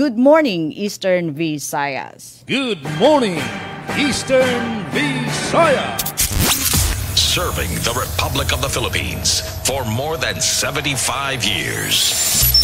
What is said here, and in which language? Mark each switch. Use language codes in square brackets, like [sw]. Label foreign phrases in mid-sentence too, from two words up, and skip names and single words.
[en] Good morning Eastern Visayas. Good morning Eastern Visayas. Serving the Republic of the Philippines for more than 75 years.